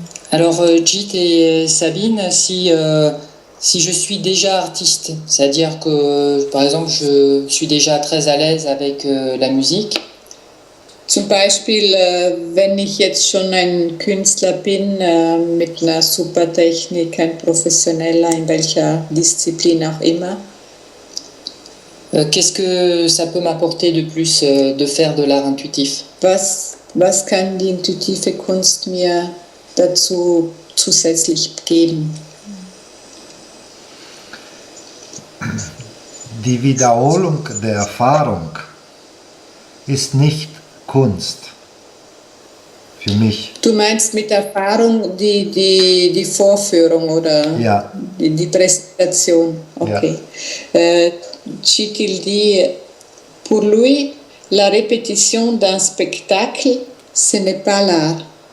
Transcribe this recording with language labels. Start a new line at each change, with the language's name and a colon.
French: Alors Chit et Sabine, si je suis déjà artiste, c'est-à-dire que par exemple je suis déjà très à l'aise avec la musique,
German: Zum Beispiel, wenn ich jetzt schon ein Künstler bin mit einer super Technik, ein Professioneller in welcher Disziplin auch immer,
French: qu'est-ce que ça peut m'apporter de plus de faire de l'art intuitif?
German: was kann die intuitive Kunst mir dazu zusätzlich geben? Die Wiederholung der Erfahrung ist nicht Kunst für mich. Du meinst mit Erfahrung die Vorführung oder Ja. die Präsentation? Okay.
French: Chit il dit, pour lui, la répétition d'un spectacle, ce n'est pas l'art.